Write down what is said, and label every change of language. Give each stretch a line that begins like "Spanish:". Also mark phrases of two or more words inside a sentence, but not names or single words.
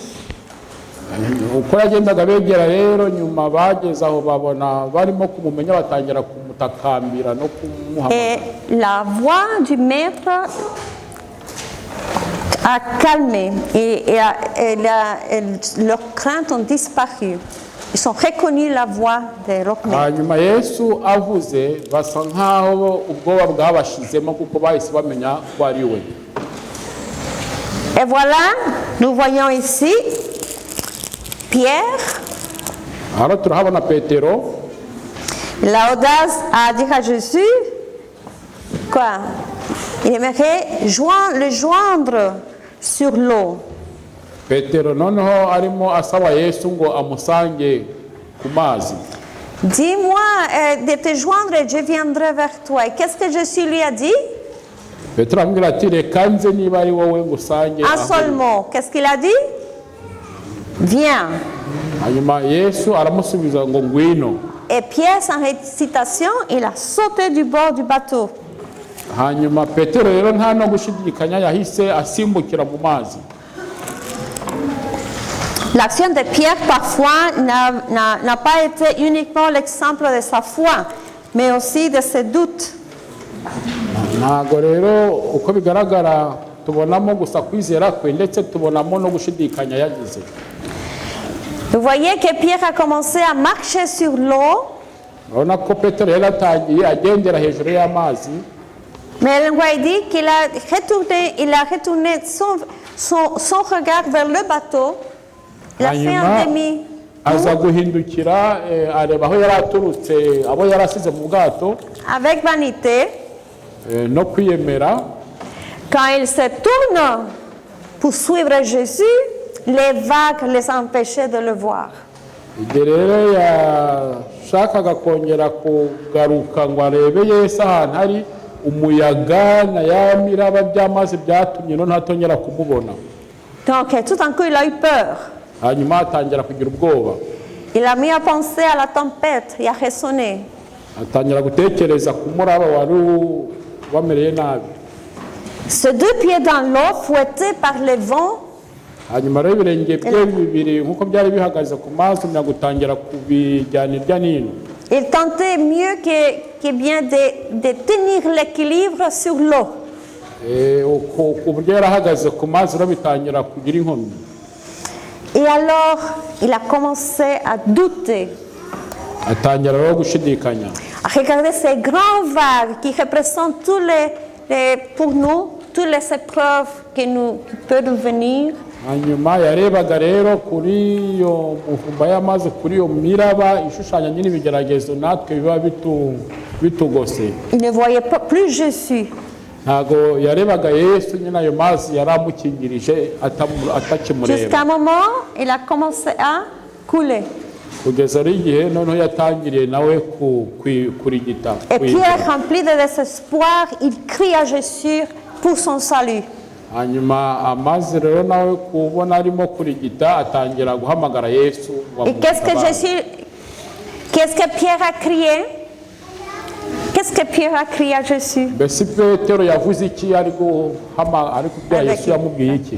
Kinyarwanda: Uko yagendaga begera rero nyuma bageze aho babona barimo kumumenya batangira kumutakambira no kumuhamagara.
French: Et la voix du maître a calmé et leurs craintes ont disparu. Ils ont reconnu la voix de leur maître.
Kinyarwanda: Hanyuma Yesu avuze basa nkaho ubwoba bwabashizemo kuko bahise bamenya ko ari we.
French: Et voilà, nous voyons ici Pierre.
Kinyarwanda: Alors turahabona Petero.
French: L'audace à dire à Jésus quoi? Il aimerait le joindre sur l'eau.
Kinyarwanda: Petero noneho arimo asaba Yesu ngo amusange ku mazi.
French: Dis-moi de te joindre et je viendrai vers toi. Et qu'est-ce que Jésus lui a dit?
Kinyarwanda: Petero amubwira ati reka nze niba ari wowe ngusange.
French: Un seul mot. Qu'est-ce qu'il a dit? Viens.
Kinyarwanda: Hanyuma Yesu aramusubiza ngo ngwino.
French: Et Pierre, sans hésitation, il a sauté du bord du bateau.
Kinyarwanda: Hanyuma Petero rero nta no gushidikanya yahise asimbukira mu mazi.
French: L'action de Pierre parfois n'a pas été uniquement l'exemple de sa foi, mais aussi de ses doutes.
Kinyarwanda: Ntago rero uko bigaragara tubonamo gusa kwizera kwe ndetse tubonamo no gushidikanya yagize.
French: Vous voyez que Pierre a commencé à marcher sur l'eau.
Kinyarwanda: Urabona ko Petero yari atangiye agendera hejuru y'amazi.
French: Mais le roi dit qu'il a retourné son regard vers le bateau. Il a fait un demi.
Kinyarwanda: Aza guhindukira areba aho yari aturutse abo yari asize mu bwato.
French: Avec vanité.
Kinyarwanda: No kwiyemera.
French: Quand il se tourne pour suivre Jésus, les vagues les empêchaient de le voir.
Kinyarwanda: Igihe rero yashakaga kongera kugaruka ngo arebe Yesu ahantu hari umuyaga na ya miraba by'amazi byatumye no ntatongera kumubona.
French: Donc tout d'un coup il a eu peur.
Kinyarwanda: Hanyuma atangira kugira ubwoba.
French: Il a mis à penser à la tempête et à raisonner.
Kinyarwanda: Atangira gutekereza ku muraba wari wamereye nabi.
French: Ses deux pieds dans l'eau, fouettés par les vents.
Kinyarwanda: Hanyuma rero ibirenge bye bibiri nkuko byari bihagaze ku mazi gutangira kubijyana irya nino.
French: Il tentait mieux que bien de tenir l'équilibre sur l'eau.
Kinyarwanda: Ku buryo yarahagaze ku mazi rero bitangira kugira inkomyi.
French: Et alors, il a commencé à douter.
Kinyarwanda: Atangira rero gushidikanya.
French: À regarder ces grandes vagues qui représentent pour nous toutes les épreuves qui peuvent nous venir.
Kinyarwanda: Hanyuma yarebaga rero kuri iyo muvumba y'amazi kuri iyo miraba ishushanya nyine ibigeragezo natwe biba bitugose.
French: Il ne voyait pas plus Jésus.
Kinyarwanda: Ntago yarebaga Yesu nyine ayo mazi yaramukingirije atakimureba.
French: Jusqu'à un moment, il a commencé à couler.
Kinyarwanda: Kugeza igihe noneho yatangiriye nawe kurigita.
French: Et Pierre, rempli de désespoir, il crie à Jésus pour son salut.
Kinyarwanda: Hanyuma amazi rero nawe kubona arimo kurigita atangira guhamagara Yesu.
French: Et qu'est-ce que Pierre a crié? Qu'est-ce que Pierre a crié à Jésus?
Kinyarwanda: Mbese Petero yavuze iki ari kubwira Yesu yamubwiye iki?